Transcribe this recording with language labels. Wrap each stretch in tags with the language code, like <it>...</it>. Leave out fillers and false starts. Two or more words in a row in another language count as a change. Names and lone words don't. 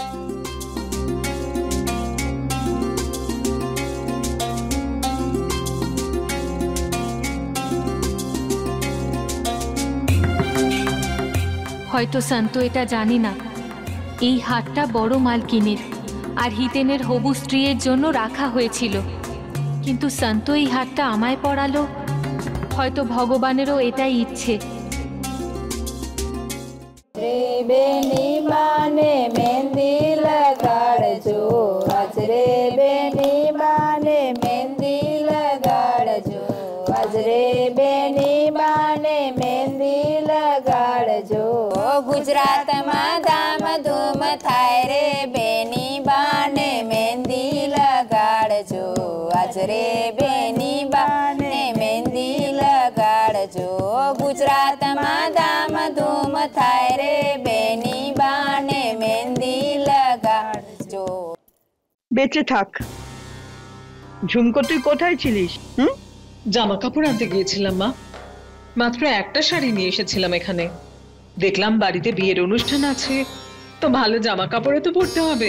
<bn>হয়তো শান্ত এটা জানি না, এই হারটা বড় মালকিনের আর হিতেনের হবু স্ত্রীর জন্য রাখা হয়েছিল, কিন্তু শান্ত এই হারটা আমায় পরালো। হয়তো ভগবানেরও এটাই ইচ্ছে।</bn> <gu>બેની બાને મહેંદી લગાડજો, અજરે બેની બાને મહેંદી લગાડજો, અજરે બેની બાને મહેંદી લગાડજો. ગુજરાતમાં ધામધૂમ થાય રે બેની બાને મહેંદી લગાડજો, અજરે બેની બાને મહેંદી લગાડજો. ગુજરાતમાં ધામધૂમ થાય રે બેની બાને મહેંદી લગાડજો।</gu> <bn>বেঁচে থাক। ঝুমকো তুই কোথায় ছিলিস? জামা কাপড় আনতে গিয়েছিলাম মা, মাত্র একটা শাড়ি নিয়ে এসেছিলাম এখানে। দেখলাম বাড়িতে বিয়ের অনুষ্ঠান আছে, তো ভালো জামা কাপড়ে তো পরতে হবে।</bn>